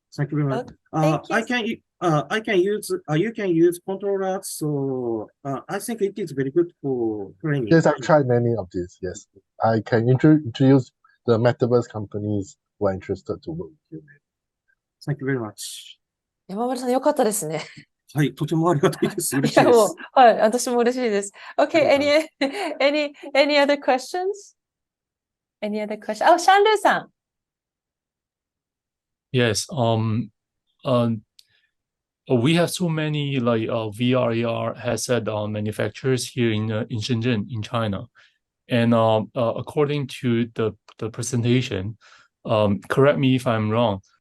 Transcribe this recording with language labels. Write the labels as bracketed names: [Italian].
[English] Thank you very much. I can use, you can use controllers, so I think it is very good for training. Yes, I've tried many of these, yes. I can introduce the metaverse companies who are interested to work with you. Thank you very much. [Japanese] 山村さん、よかったですね。はい、とてもありがたいです。嬉しいいや、です。もう、はい、私も嬉しいです。 [English] Okay, any other questions? Any other questions? Oh, シャンルーさん。 Yes. We have so many like VR AR headset manufacturers here in Shenzhen in China, and according to the presentation, correct me if I'm wrong.